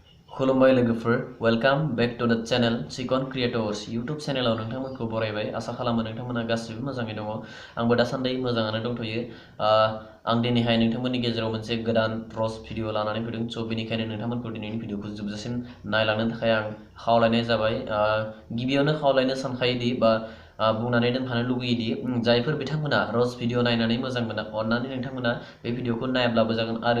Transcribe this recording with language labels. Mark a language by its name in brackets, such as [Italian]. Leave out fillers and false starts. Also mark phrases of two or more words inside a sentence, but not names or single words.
[Bodo] खुलुमबाय लोगोफोर [English] welcome back to the channel [Bodo] चिकन क्रिएटर्स यूट्यूब चैनलाव नोंथांमोनखौ बरायबाय आसा खालामो नोंथांमोना गासिबो मोजाङै दङ आंबो दासान्दि मोजाङानो दंथ'यो आं दिनैहाय नोंथांमोननि गेजेराव मोनसे गोदान [English] roast video [Bodo] लानानै फैदों स' बेनिखायनो नोंथांमोनखौ दिनैनि भिडिअखौ जोबजासिम नायलांनो थाखाय आं खावलायनाय जाबाय गिबियावनो खावलायनो सानखायोदि बा बुंनानै दोनफानो लुगैयोदि जायफोर बिथांमोना [English] roast video [Bodo] नायनानै मोजां मोना अन्नानै नोंथांमोना बे भिडिअखौ नायाब्लाबो जागोन आरो